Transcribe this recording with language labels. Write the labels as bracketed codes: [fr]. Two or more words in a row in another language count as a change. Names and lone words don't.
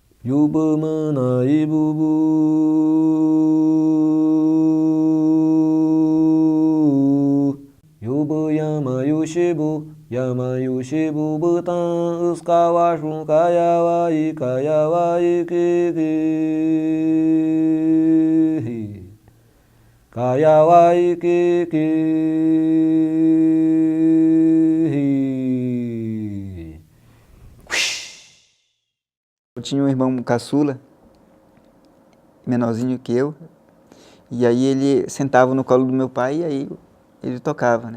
[ywn] Yubamana ibubu Yubayama Yushibu Butan Uskawashun Kayawa Ikiki Kayawa Ikiki [pt] Eu tinha um irmão caçula, menorzinho que eu, e aí ele sentava no colo do meu pai e aí ele tocava, né?